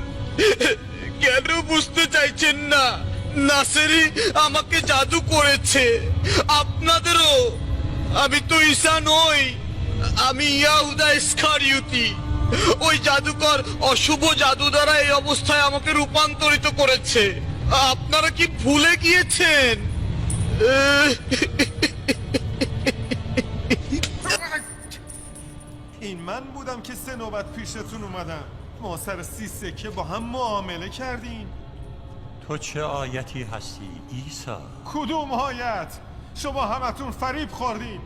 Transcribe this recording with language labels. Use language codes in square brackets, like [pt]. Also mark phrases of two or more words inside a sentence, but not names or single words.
[bn] কেন বুঝতে চাইছেন না? নাসেরি আমাকে জাদু করেছে, আপনাদেরও। আমি তো ঈসা নই, আমি ইয়াহুদা ইসখারিয়ুতি। ওই জাদুকর অশুভ জাদু দ্বারা এই অবস্থায় আমাকে রূপান্তরিত করেছে। আপনারা কি ভুলে গিয়েছেন? [fa] این من بودم که 3 نوبت پیشتون اومدم. ما سر 30 سکه با هم معامله کردیم. تو چه آیتی هستی عیسی؟ کدوم آیت؟ شما همتون فریب خوردین.